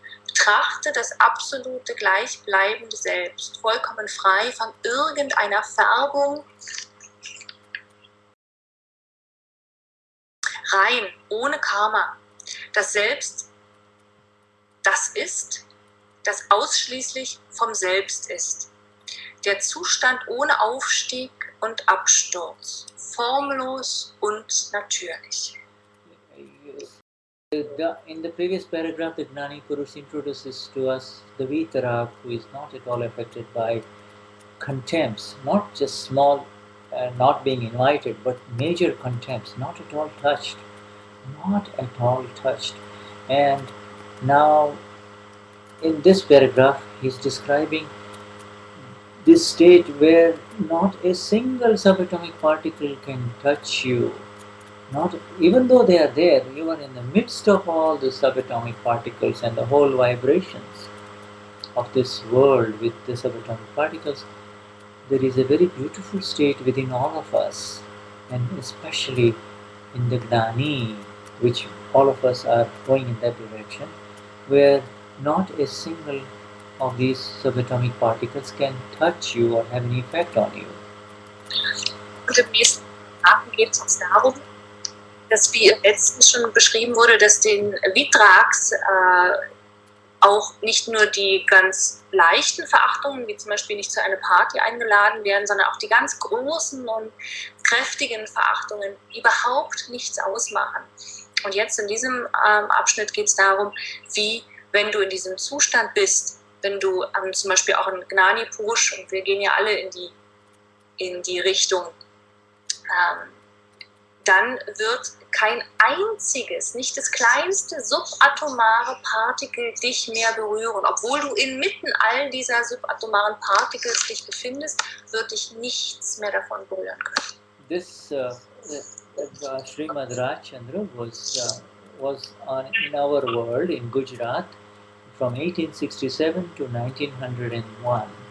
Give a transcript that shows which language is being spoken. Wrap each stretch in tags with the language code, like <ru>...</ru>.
<de>Betrachte das absolute gleichbleibende Selbst, vollkommen frei von irgendeiner Färbung, rein, ohne Karma. Das Selbst, das ist, das ausschließlich vom Selbst ist. Der Zustand ohne Aufstieg und Absturz, formlos und natürlich.</de> <en>In the previous paragraph, the Gnani Purush introduces to us the Vitarag, who is not at all affected by contempts, not just small, not being invited, but major contempts, not at all touched. Not at all touched. And now, in this paragraph, he's describing this state where not a single subatomic particle can touch you. Not even though they are there, you are in the midst of all the subatomic particles and the whole vibrations of this world with the subatomic particles. There is a very beautiful state within all of us, and especially in the Gnani, which all of us are going in that direction, where not a single of these subatomic particles can touch you or have any effect on you.</en> <de>Und im nächsten Paragraphen geht es uns darum, dass, wie im letzten schon beschrieben wurde, dass den Vitrags auch nicht nur die ganz leichten Verachtungen, wie zum Beispiel nicht zu einer Party eingeladen werden, sondern auch die ganz großen und kräftigen Verachtungen überhaupt nichts ausmachen. Und jetzt in diesem Abschnitt geht es darum, wie, wenn du in diesem Zustand bist, wenn du zum Beispiel auch in Gnani Purush, und wir gehen ja alle in die Richtung dann wird kein einziges, nicht das kleinste subatomare Partikel dich mehr berühren. Obwohl du inmitten all dieser subatomaren Particles dich befindest, wird dich nichts mehr davon berühren können.</de> <en>This Srimad Rajchandra was in our world in Gujarat from 1867 to 1901.</en>